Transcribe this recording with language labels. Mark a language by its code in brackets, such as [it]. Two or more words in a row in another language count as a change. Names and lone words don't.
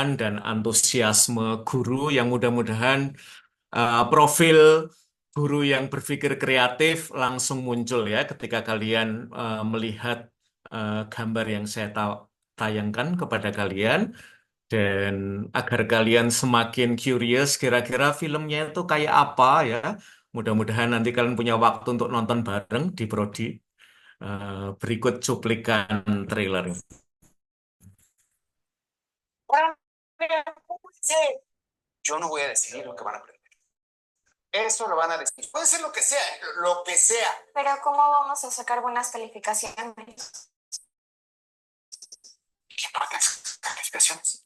[id] dan antusiasme guru yang mudah-mudahan profil guru yang berpikir kreatif langsung muncul ya ketika kalian melihat gambar yang saya tayangkan kepada kalian dan agar kalian semakin curious kira-kira filmnya itu kayak apa ya. Mudah-mudahan nanti kalian punya waktu untuk nonton bareng di Prodi. Berikut cuplikan trailer. [es] Yo no voy a decidir lo que van a aprender. Eso lo van a decidir. Puede ser lo que sea, lo que sea. Pero ¿cómo vamos a sacar buenas calificaciones? ¿Qué importa esas calificaciones?